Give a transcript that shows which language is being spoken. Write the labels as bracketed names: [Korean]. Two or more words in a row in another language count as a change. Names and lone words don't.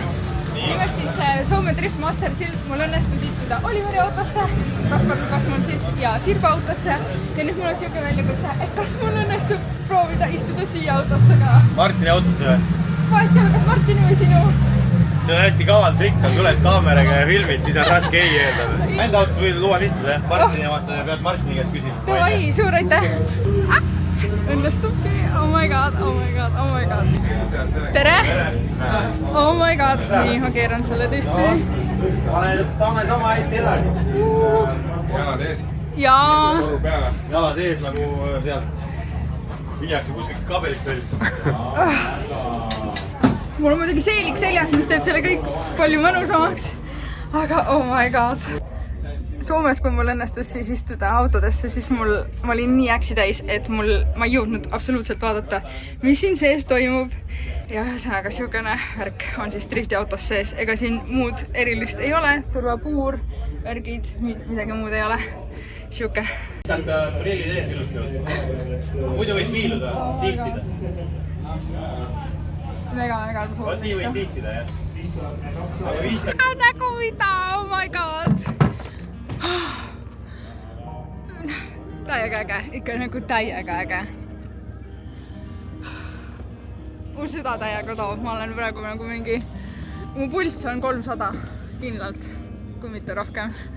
[Estonian] Nimelt siis Soome Driftmastersil mul õnnestus istuda Oliveri autosse, Kaspar lubas mul siis ja Sirba autosse ja nüüd mul on siuke väljakutse, et kas mul õnnestub proovida istuda siia autosse ka. Martini autosse või? Vahet ei ole, kas Martini või sinu? See on hästi kaval trikk, kui tuled kaameraga ja filmid, siis on raske ei eeldada. Enda autosse võid luban istuda, Martini vastu pead Martini käest küsima. Davai, suur aitäh! Õnnestubki, [English] oh my god, oh my god, oh my god. Tere! Oh my god, [Estonian] nii, ma keeran selle tõesti. Pane sama hästi edasi. Jalad ees. Jaa. Toru peale. Jalad ees nagu sealt viiakse kuskilt kabelist välja. Mul on muidugi seelik seljas, mis teeb selle kõik palju mõnusamaks. Aga [English] oh my god. [Estonian] Soomes, kui mul õnnestus siis istuda autodesse, siis ma olin nii äksi täis, et ma ei jõudnud absoluutselt vaadata, mis siin sees toimub. Ja ühesõnaga siukene värk on siis driftiautos sees. Ega siin muud erilist ei ole. Turvapuur, värgid, midagi muud ei ole. Siuke. Prillid ees ilusti. Muidu võid piiluda, sihtida. Väga Võt nii võid sihtida, jah. Nägu mida, [English] oh my god. [Estonian] Täiega äge, ikka nagu täiega äge. Mul süda täiega toob, ma olen praegu nagu mingi, mu pulss on 300 kindlalt, kui mitte rohkem.